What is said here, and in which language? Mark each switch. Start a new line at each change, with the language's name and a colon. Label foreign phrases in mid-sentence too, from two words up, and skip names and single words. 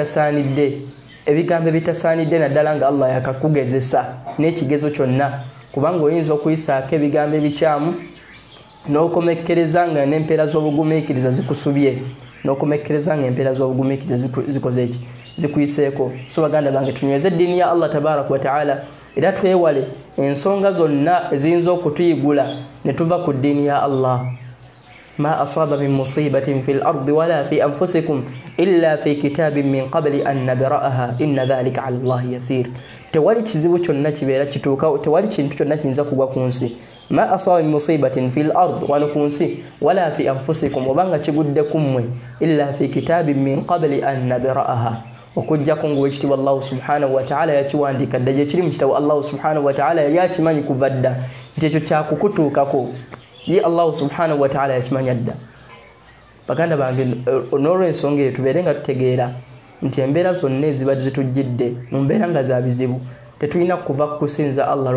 Ganda: ebitasaanidde naddala nga Allah yakakugezesa n'ekigezo kyonna kubanga oyinza okuyisaako ebigambo ebikyamu n'okomekkereza nga n'empeera z'obugumiikiriza zikusubye n'okomekkereza nga empeera z'obugumiikiriza zikoze eki zikuyiseeko so baganda bange tunyweze eddiini ya Allah
Arabic: تبارك وتعالى
Ganda: era twewale ensonga zonna eziyinza okutuyigula ne tuva ku ddiini ya Allah
Arabic: ما أصاب من مصيبة في الأرض ولا في أنفسكم إلا في كتاب من قبل أن نبرأها إن ذلك على الله
Ganda: يسير tewali kizibu kyonna kibeera kituukawo tewali kintu kyonna kiyinza kugwa ku nsi
Arabic: ما أصاب من مصيبة في الأرض
Ganda: wano ku nsi
Arabic: ولا في أنفسكم
Ganda: obanga kigudde kummwe
Arabic: إلا في كتاب من قبل أن نبرأها
Ganda: okujjako ng'owekitiibwa Allah
Arabic: سبحانه وتعالى
Ganda: yakiwandiika dda gye kiri mu kitabu Allah subhanahu
Arabic: وتعالى
Ganda: yali akimanyi kuva dda nti ekyo kyakukutuukako ye Allah
Arabic: سبحانه وتعالى
Ganda: yakimanya dda baganda bange n'olw'ensonga eyo tubeere nga tutegeera nti embeera zonna eziba zitujjidde mu mbeera nga za bizibu tetulina kuva kusinza Allah